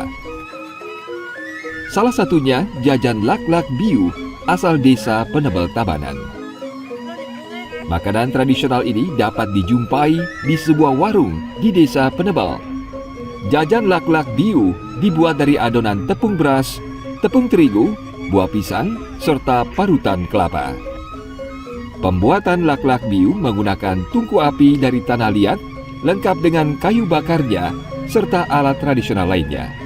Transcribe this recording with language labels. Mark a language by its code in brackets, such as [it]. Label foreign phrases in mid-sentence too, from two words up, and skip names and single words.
[id] Salah satunya jajan lak-lak biu asal desa Penebel Tabanan. Makanan tradisional ini dapat dijumpai di sebuah warung di desa Penebel. Jajan lak-lak biu dibuat dari adonan tepung beras, tepung terigu, buah pisang, serta parutan kelapa. Pembuatan lak-lak biu menggunakan tungku api dari tanah liat lengkap dengan kayu bakarnya serta alat tradisional lainnya.